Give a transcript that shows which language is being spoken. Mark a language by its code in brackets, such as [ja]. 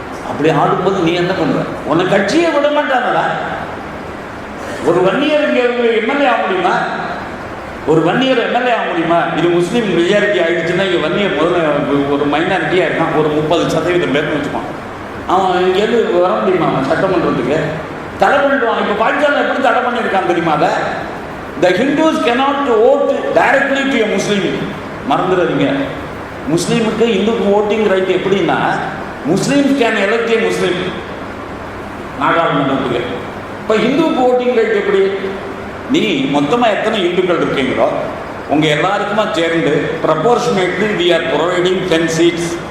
[ta] அப்படி ஆடும்போது நீ என்ன பண்ற? உன்னை கட்சியை விட மாட்டானடா. ஒரு வன்னியர் இங்கே எம்எல்ஏ ஆக முடியுமா? ஒரு வன்னியர் எம்எல்ஏ ஆக முடியுமா? இது முஸ்லீம் மெஜாரிட்டி ஆகிடுச்சுன்னா இங்கே வன்னியர் முதல்ல ஒரு மைனாரிட்டியாக இருக்கான், ஒரு 30% பேர்னு வச்சுப்பான். அவன் இங்கேருந்து வர முடியுமா அவன் சட்டமன்றத்துக்கு? தடை பண்ணிடுவான். இப்போ பாகிஸ்தானில் எப்படி தடை பண்ணியிருக்கான் தெரியுமா? [en] அதை the Hindus cannot vote directly to a Muslim. [ta] மறந்துடுறீங்க, முஸ்லீமுக்கு இந்துக்கு voting right எப்படின்னா, [en] Muslim can elect a Muslim [ta] நாடாளுமன்றத்துக்கு. இப்போ ஹிந்துவுக்கு ஓட்டிங் ரைட் எப்படி? நீ மொத்தமாக எத்தனை இந்துக்கள் இருக்கீங்களோ உங்கள் எல்லாருக்குமா சேர்ந்து [en] Proportionately we are providing 10 seats.